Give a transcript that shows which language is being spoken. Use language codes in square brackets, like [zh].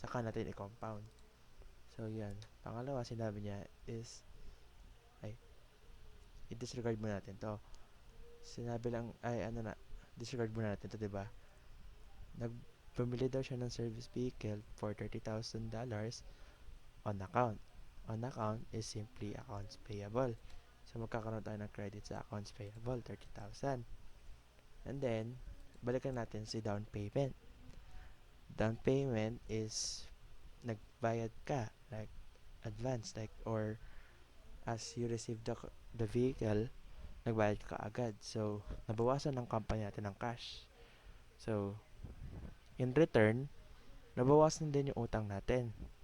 [tl] Saka natin i-compound. So, yan. Pangalawa, sinabi niya is i-disregard muna natin to. Sinabi lang, disregard muna natin to, diba? Bumili daw siya ng service vehicle for $30,000 on account. [en] On account is simply accounts payable. [tl] So, magkakaroon tayo ng credit sa accounts payable, 30,000. And then, balikan natin si down payment. [en] Down payment is [tl] nagbayad ka, [en] like advance, or as you receive the vehicle, [tl] nagbayad ka agad. So, nabawasan ng company natin ng cash. So, in return, nabawasan din yung utang natin.